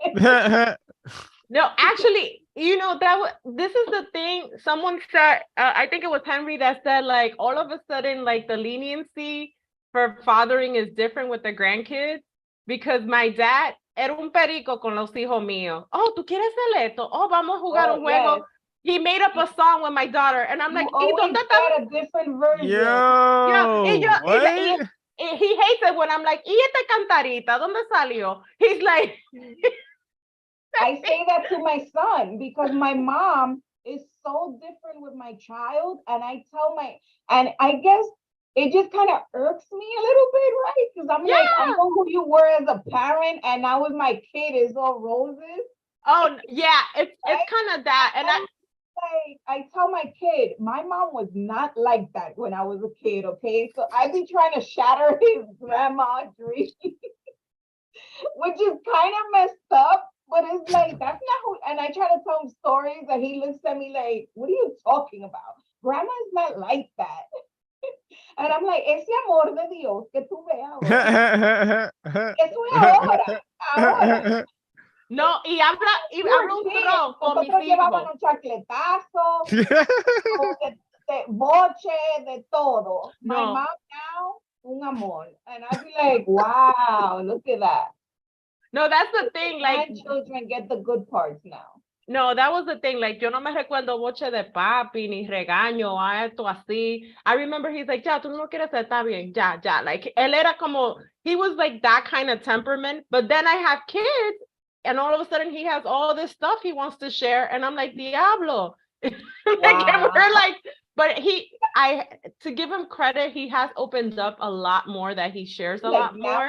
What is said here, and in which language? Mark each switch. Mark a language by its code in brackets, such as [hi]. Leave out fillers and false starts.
[en] No, actually, you know, this is the thing. Someone said, I think it was Henry that said, like, all of a sudden, like the leniency for fathering is different with the grandkids, because my dad [es] era un perico con los hijos míos. Oh, ¿tú quieres hacer esto? Oh, vamos a jugar un juego. [en] Yes. He made up a song with my daughter, and I'm like, you always get a different version. Yo, he hates it when I'm like, [es] ¿y esta cantarita? ¿Dónde salió? [en] He's like... I say that to my son because my mom is so different with my child, and I guess it just kind of irks me a little bit, right? Because I'm like, I know who you were as a parent, and now with my kid, it's all roses. Oh yeah, it's kind of that, and I tell my kid, my mom was not like that when I was a kid. Okay, so I be trying to shatter his grandma dream, which is kind of messed up. But it's like, that's not who, and I try to tell him stories and he looks at me like, what are you talking about? Grandma is not like that. And I'm like, [es] ese amor de Dios que tú veas ahora. Eso es ahora. No, y habla un tron con mis hijos. Llevaban un chacletazo, de boche, de todo. [en] My mom now, [es] un amor. [en] And I'd be like, wow, look at that. No, that's the thing. Like, my children get the good parts now. No, that was the thing. Like, [es] yo no me recuerdo boche de papi, ni regaño, esto así. [en] I remember he's like, [es] ya, tú no quieres estar bien, ya. [en] Like, [es] él era como, [en] he was like that kind of temperament. But then I have kids, and all of a sudden he has all this stuff he wants to share. And I'm like, Diablo. Like, and we're like, but to give him credit, he has opened up a lot more, that he shares a lot more.